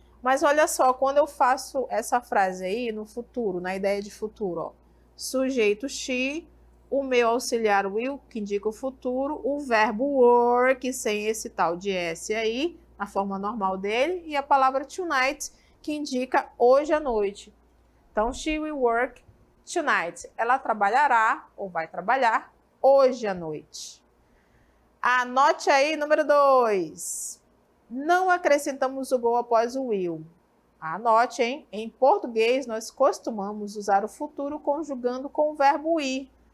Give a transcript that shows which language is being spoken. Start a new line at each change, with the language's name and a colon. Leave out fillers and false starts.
Portuguese: Mas olha só, quando eu faço essa frase aí no futuro, na ideia de futuro, ó. Sujeito she, o meu auxiliar will, que indica o futuro, o verbo work, sem esse tal de S aí, na forma normal dele, e a palavra tonight, que indica hoje à noite.
English: Então, she will work tonight.
Portuguese: Ela trabalhará, ou vai trabalhar, hoje à noite. Anote aí, número 2. Não acrescentamos o go após o will. Anote, hein? Em português, nós costumamos usar o futuro conjugando com o verbo ir.